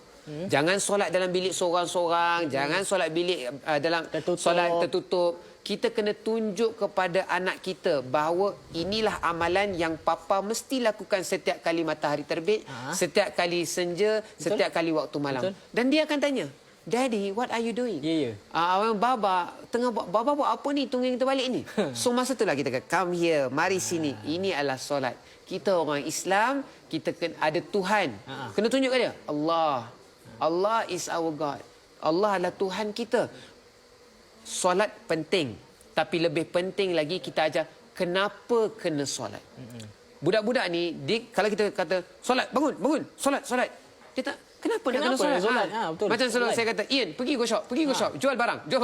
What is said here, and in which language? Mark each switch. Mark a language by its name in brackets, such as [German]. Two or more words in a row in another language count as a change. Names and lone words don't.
[Malay] Jangan solat dalam bilik seorang-seorang, jangan solat bilik dalam solat tertutup. Kita kena tunjuk kepada anak kita bahawa inilah amalan yang papa mesti lakukan setiap kali matahari terbit, setiap kali senja, setiap kali waktu malam. Dan dia akan tanya, [English] Daddy, what are you doing? [Malay] Baba, Baba buat apa ni? Tunggu kita balik ni. So masa itulah kita kata, [English] come here, [Malay] mari sini. Ini adalah solat. Kita orang Islam, kita ada Tuhan. Kena tunjukkan dia. Allah. [English] Allah is our God. [Malay] Allah adalah Tuhan kita. Solat penting. Tapi lebih penting lagi kita ajar kenapa kena solat. Budak-budak ni, kalau kita kata, solat, bangun, solat. Dia tak, kenapa nak kena solat? Betul. Macam selalu saya kata, Ian, pergi [English] go shop, [Malay] jual barang.